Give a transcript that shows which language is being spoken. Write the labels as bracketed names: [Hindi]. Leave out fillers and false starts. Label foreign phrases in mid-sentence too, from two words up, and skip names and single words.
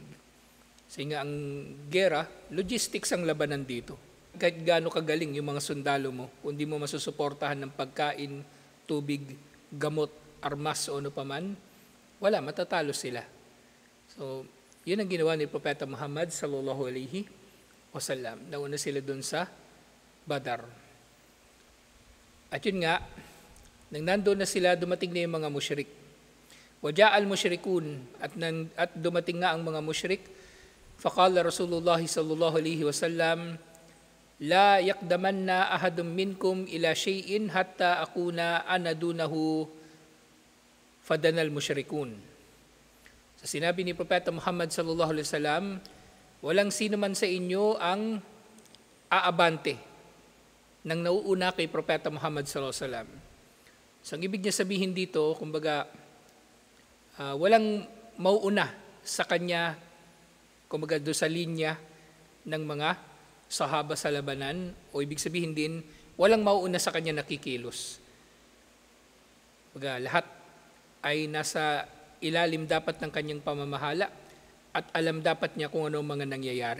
[Filipino] Kasi nga ang gera, logistics ang labanan dito. Kahit gaano kagaling yung mga sundalo mo, kung di mo masusuportahan ng pagkain, tubig, gamot, armas o ano paman, wala, matatalo sila. So, yun ang ginawa ni Propeta Muhammad [Arabic] صلى الله عليه وسلم. [Filipino] Nauna sila dun sa Badar. At yun nga, nang nandoon na sila, dumating na yung mga musyrik. [Arabic] وجاء المشركون, [Filipino] at dumating nga ang mga musyrik. [Arabic] فقال رسول الله صلى الله عليه وسلم لا يقدمن أحد منكم إلى شيء حتى أكون أنا دونه فدنا المشركون. [Filipino] So sinabi ni Propeta Muhammad [Arabic] صلى الله عليه وسلم, [Filipino] walang sino man sa inyo ang aabante nang nauuna kay Propeta Muhammad [Arabic] صلى الله عليه وسلم. [Filipino] So ang ibig niya sabihin dito, walang mauuna sa kanya, doon sa linya ng mga sahaba sa labanan, o ibig sabihin din, walang mauuna sa kanya nakikilos. Lahat ay nasa ilalim dapat ng kanyang pamamahala at alam dapat niya kung ano mga nangyayari.